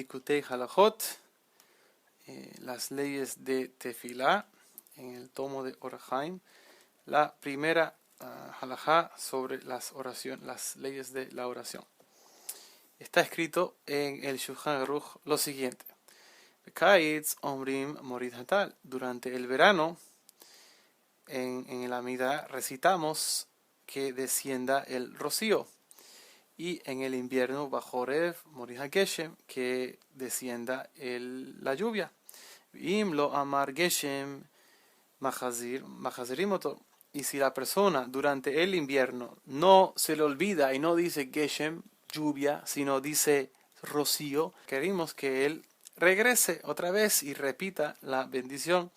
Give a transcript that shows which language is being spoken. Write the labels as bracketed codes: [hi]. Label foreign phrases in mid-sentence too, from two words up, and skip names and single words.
[es] Likutei Halachot, las leyes de Tefilá, en el tomo de Or HaChaim, la primera halajá sobre las leyes de la oración. Está escrito en el Shulchan Aruch lo siguiente: [he] בקיץ אומרים מוריד הטל. [es] Durante el verano, en el Amida recitamos que descienda el rocío. Y en el invierno, [he] בחורף מוריד הגשם, [es] que descienda la lluvia. [he] אם לא אמר גשם מחזירים. [es] Y si la persona durante el invierno no se le olvida y no dice geshem, lluvia, sino dice rocío, queremos que él regrese otra vez y repita la bendición.